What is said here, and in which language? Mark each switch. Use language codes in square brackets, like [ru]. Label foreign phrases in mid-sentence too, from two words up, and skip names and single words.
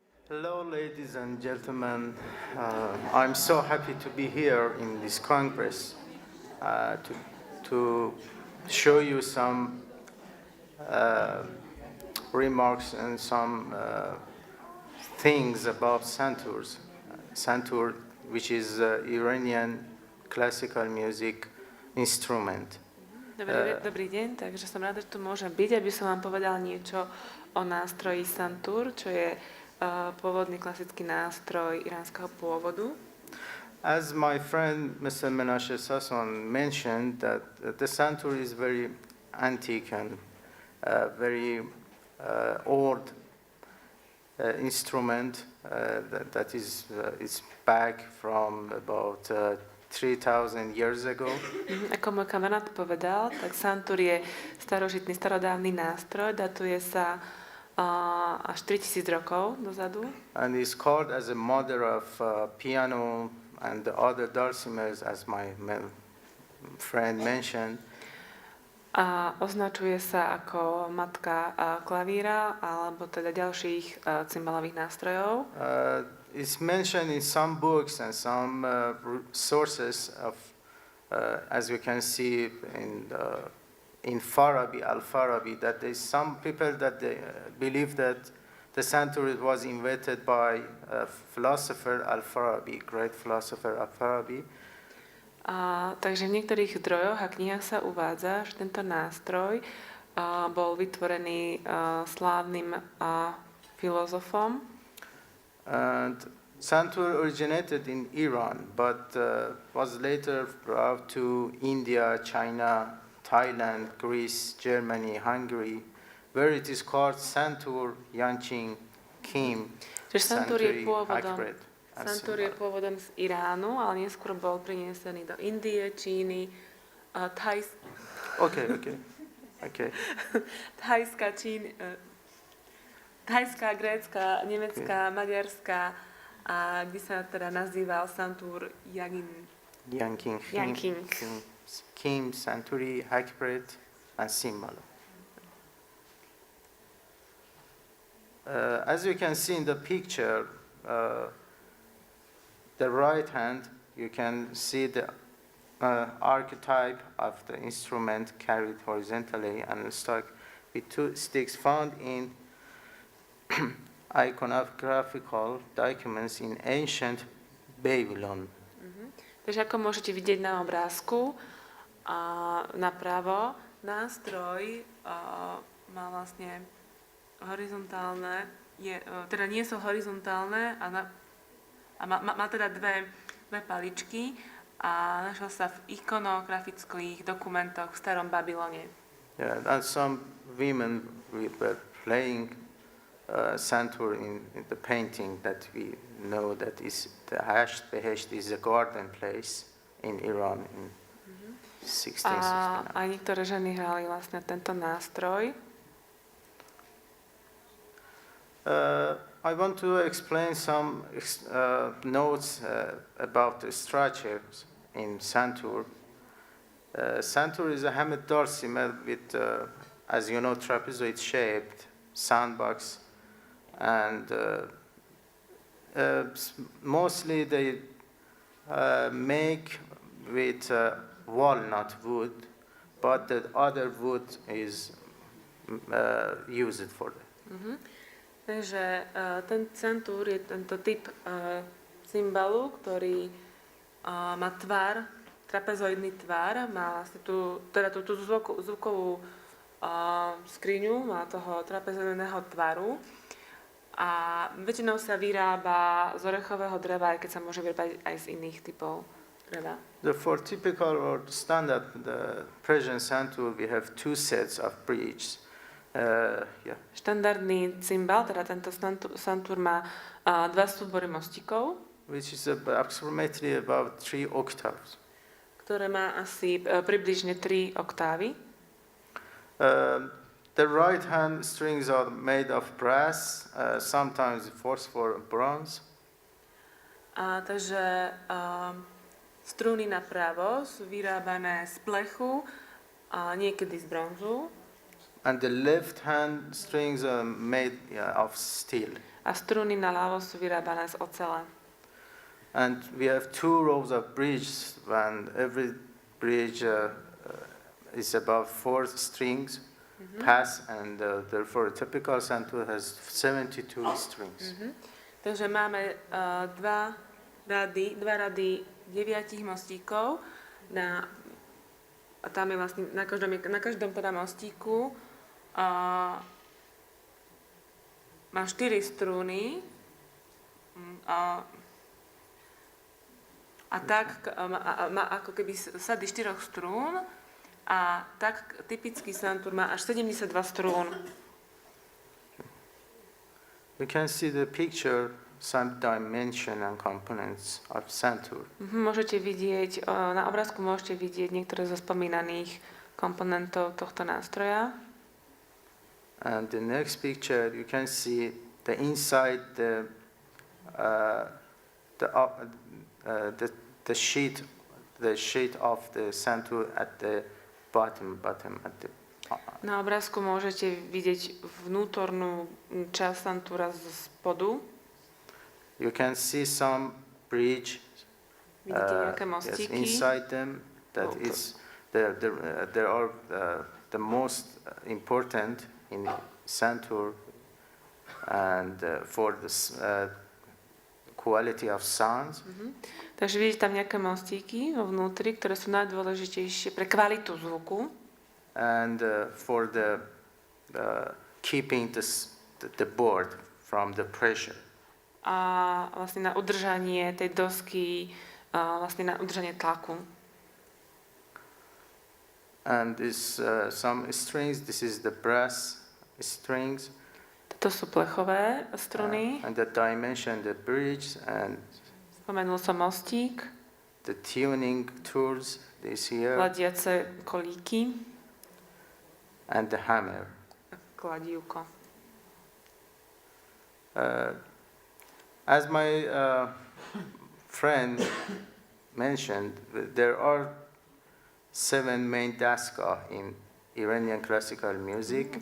[en] Hello, ladies and gentlemen. I'm so happy to be here in this Congress to show you some remarks and some things about Santur, which is Iranian classical music instrument. [sk] Dobrý deň, takže som rada, že tu môžem byť, aby som vám povedal niečo o nástroji Santur, čo je pôvodný klasický nástroj iránskeho pôvodu. [en] As my friend Mr. Menashe Sasson mentioned, that the Santur is very antique and very old instrument that is back from about 3,000 years ago. [sk] Ako môj kamarát povedal, tak Santur je starožitný, starodávny nástroj, datuje sa až 3000 rokov dozadu. [en] And is called as a mother of piano and the other dulcimers, as my friend mentioned. [sk] A označuje sa ako matka klavíra alebo teda ďalších cymbalových nástrojov. [en] It's mentioned in some books and some sources of, as we can see in Farabi, Al-Farabi, that there's some people that they believe that the Santur was invented by philosopher Al-Farabi, great philosopher Al-Farabi. [sk] Takže v niektorých zdrojoch a knihách sa uvádza, že tento nástroj bol vytvorený slávnym filozofom. [en] And Santur originated in Iran, but was later brought to India, China, Thailand, Greece, Germany, Hungary, where it is called Santur, Yanqing, Kim, Santuri, Akbret. [sk] Santur je pôvodom z Iránu, ale neskôr bol prinesený do Indie, Číny, Thajská, Grécka, Nemecká, Maďarská, a kde sa teda nazýval Santur Yanqing, Kim, Santuri, Akbret, [en] and Simbala. As you can see in the picture, the right hand, you can see the archetype of the instrument carried horizontally and stuck with two sticks found in iconographical documents in ancient Babylon. [sk] Takže ako môžete vidieť na obrázku, napravo, nástroj má vlastne horizontálne, teda nie sú horizontálne a má teda dve paličky a našiel sa v ikonografických dokumentoch v starom Babylone. [en] Yeah, and some women were playing Santur in the painting that we know that is the Hasht Behesht is a garden place in Iran in 1669. [sk] A niektoré ženy hrali vlastne tento nástroj. [en] I want to explain some notes about the structures in Santur. Santur is a hammered dulcimer with, as you know, trapezoid-shaped soundbox, and mostly they make with walnut wood, but the other wood is used for that. [sk] Takže ten Santur je tento typ cymbalu, ktorý má tvar, trapezoidný tvar, má vlastne tú zvukovú skriňu, má toho trapezoidného tvaru a väčšinou sa vyrába z orechového dreva, aj keď sa môže vyrábať aj z iných typov dreva. [en] For typical or standard Persian Santur, we have two sets of bridges. [sk] Štandardný cymbal, teda tento Santur má dva súbory mostíkov, [en] which is approximately about 3 octaves. [sk] Ktoré má asi približne 3 oktávy. [en] The right hand strings are made of brass, sometimes phosphor bronze. [sk] Takže struny napravo sú vyrábané z plechu a niekedy z bronzu. [en] And the left hand strings are made of steel. [sk] a struny naľavo sú vyrábané z ocele. [en] And we have 2 rows of bridges, and every bridge is about 4 strings pass, and therefore a typical santur has 72 strings. [sk] Takže máme dva rady 9 mostíkov. A tam je vlastne na každom teda mostíku má 4 strúny a tak má ako keby sady 4 strún a tak typický santur má až 72 strún. [en] We can see the picture, some dimension and components of santur. [sk] Môžete vidieť, na obrázku môžete vidieť niektoré zo spomínaných komponentov tohto nástroja. [en] And the next picture, you can see the inside the sheet of the santur at the bottom at the. [sk] Na obrázku môžete vidieť vnútornú časť santúra z spodu. [en] You can see some bridge. [sk] Vidíte nejaké mostíky. [en] Inside them, that is there are the most important in santur and for the quality of sounds. [sk] Takže vidíte tam nejaké mostíky vo vnútri, ktoré sú najdôležitejšie pre kvalitu zvuku. [en] And for the keeping the board from the pressure. [sk] A vlastne na udržanie tej dosky, vlastne na udržanie tlaku. [en] And this some strings, this is the brass strings. [sk] Toto sú plechové struny. [en] And the dimension, the bridge, and [sk] Spomenul som mostík. [en] the tuning tools, this here, [sk] Ladiace kolíky. [en] and the hammer. [sk] A kladívko. [en] As my friend mentioned, there are 7 main daska in Iranian classical music.